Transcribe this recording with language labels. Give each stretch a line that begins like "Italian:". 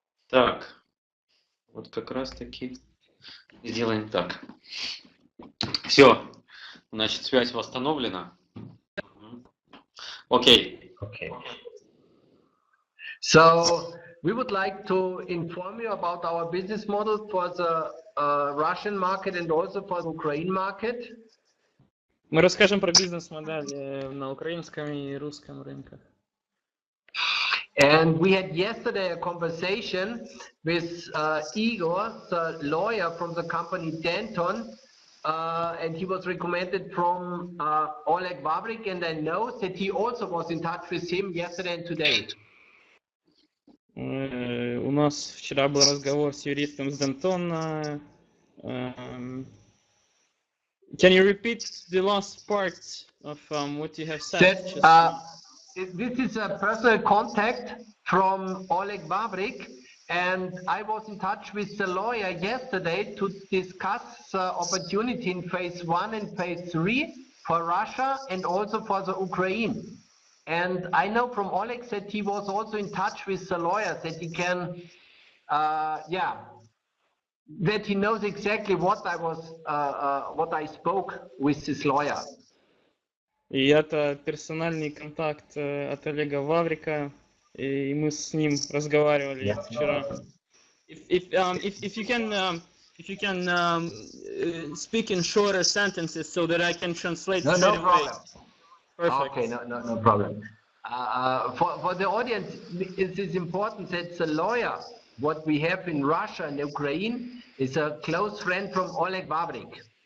Russian: Так, вот как раз таки сделаем так. Все, значит, связь восстановлена. Окей.
English: okay. So we would like to inform you about our business model for the Russian market and also for the Ukraine market.
Russian: Мы расскажем про бизнес-модель на украинском и русском рынках.
English: And we had yesterday a conversation with Igor, the lawyer from the company Denton, and he was recommended from Oleg Vavrik, and I know that he also was in touch with him yesterday and today.
Russian: У нас вчера был разговор с юристом с Дентона.
English: Can you repeat the last part of what you have said? This is a personal contact from Oleg Vavrik, and I was in touch with the lawyer yesterday to discuss the opportunity in phase 1 and phase 3 for Russia and also for the Ukraine. And I know from Oleg that he was also in touch with the lawyer, that he can, that he knows exactly what I spoke with this lawyer.
Russian: И это персональный контакт от Олега Ваврика, и мы с ним разговаривали вчера.
English: If you can speak in shorter sentences so that I can translate straight away. Problem. Perfect. Okay, no problem. For the audience, it is important that the lawyer, what we have in Russia and Ukraine, is a close friend from Oleg Vavrik.